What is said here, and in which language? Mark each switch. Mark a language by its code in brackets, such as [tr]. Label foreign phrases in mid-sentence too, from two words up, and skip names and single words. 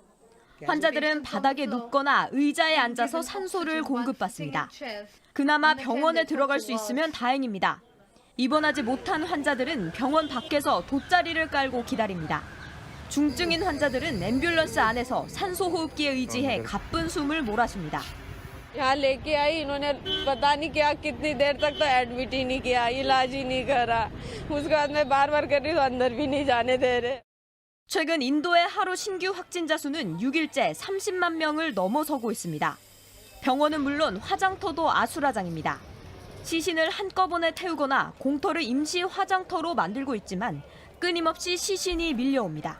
[ko] 환자들은 바닥에 눕거나 의자에 앉아서 산소를 공급받습니다. 그나마 병원에 들어갈 수 있으면 다행입니다. 입원하지 못한 환자들은 병원 밖에서 돗자리를 깔고 기다립니다. 중증인 환자들은 앰뷸런스 안에서 산소호흡기에 의지해 가쁜 숨을 몰아쉽니다. [hi] यहाँ लेके आई इन्होंने पता नहीं क्या कितनी देर तक तो एडमिट ही नहीं किया इलाज ही नहीं करा उसके बाद मैं बार-बार कर रही हूँ अंदर भी नहीं जाने दे रहे. [ko] 최근 인도의 하루 신규 확진자 수는 6일째 30만 명을 넘어서고 있습니다. 병원은 물론 화장터도 아수라장입니다. 시신을 한꺼번에 태우거나 공터를 임시 화장터로 만들고 있지만 끊임없이 시신이 밀려옵니다.